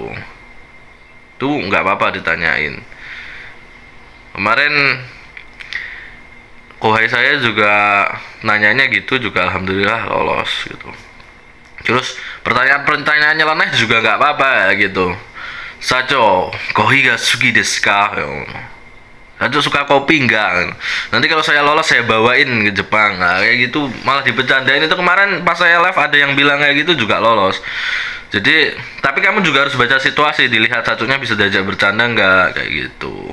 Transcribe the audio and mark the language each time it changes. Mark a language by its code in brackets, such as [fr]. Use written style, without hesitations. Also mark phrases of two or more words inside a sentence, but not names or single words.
[id] Tuh nggak apa-apa ditanyain. Kemarin kohai saya juga nanyanya gitu juga alhamdulillah lolos gitu. Terus pertanyaan nyeleneh juga nggak apa-apa gitu. [ja] 社長、コーヒーが好きですか? [id] Sacho suka kopi enggak? Nanti kalau saya lolos saya bawain ke Jepang. Nah, kayak gitu malah dibecandain. Itu kemarin pas saya live ada yang bilang kayak gitu juga lolos. Jadi, tapi kamu juga harus baca situasi, dilihat Sachonya bisa diajak bercanda enggak kayak gitu.